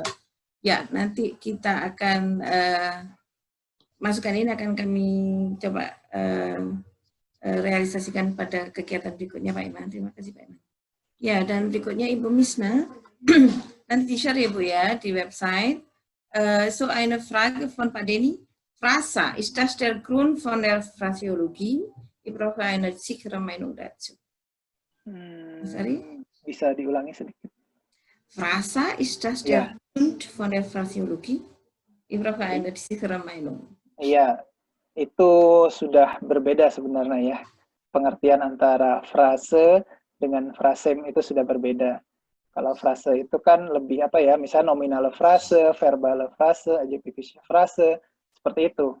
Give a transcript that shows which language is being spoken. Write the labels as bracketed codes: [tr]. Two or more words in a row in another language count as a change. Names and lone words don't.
[id] Ya, nanti kita akan masukan ini akan kami coba realisasikan pada kegiatan berikutnya Pak Imam. Terima kasih Pak Imam. Ya, dan berikutnya Ibu Misna. Nanti di-share ya Bu ya di website. [de] So eine Frage von Pak Denny. Frasa, ist das der Grund von der Phrasiologie? Ich brauche eine sichere Meinung dazu. [id] Sorry? Bisa diulangi sedikit. [de] Frasa, ist das der Grund von der Phrasiologie? Ich brauche eine sichere Meinung. [id] Iya, itu sudah berbeda sebenarnya ya. Pengertian antara frase dengan frasem itu sudah berbeda. Kalau frase itu kan lebih misalnya nominal frase, verbal frase, adjektivis frase, seperti itu.